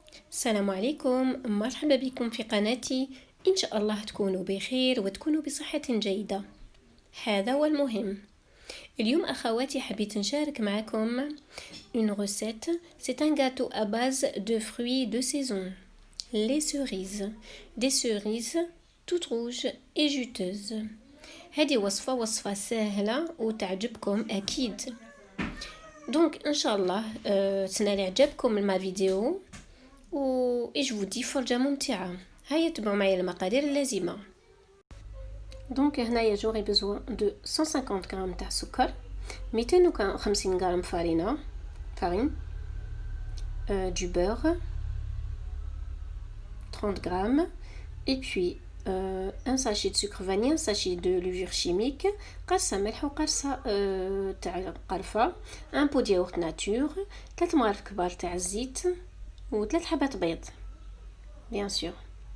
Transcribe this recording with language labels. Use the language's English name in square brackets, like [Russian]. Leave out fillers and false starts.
[Arabic] السلام عليكم، مرحبا بكم في قناتي. إن شاء الله تكونوا بخير وتكونوا بصحة جيدة. هذا هو المهم. اليوم أخواتي حبيت نشارك معكم une recette. [French] C'est un gâteau à base de fruits de saison. Les cerises. Des cerises toutes rouges et juteuses. [Arabic] هذه وصفة سهلة وتعجبكم أكيد. دونك إن شاء الله تنال إعجابكم ما فيديو و [French] je vous dis [Arabic] فرجة ممتعة. هيا تبعوا معايا المقادير اللازمة. دونك هنايا جوري بزوان دو 150 غرام تاع سكر، 250 غرام فارين [French] du beurre 30 grammes et puis un sachet de sucre vanille, un sachet de levure chimique، [Arabic] قرصة ملح وقرصة تاع قرفة، [French] un pot de yaourt nature، [Arabic] 3 مغارف كبار تاع الزيت و3 حبات بيض bien sûr.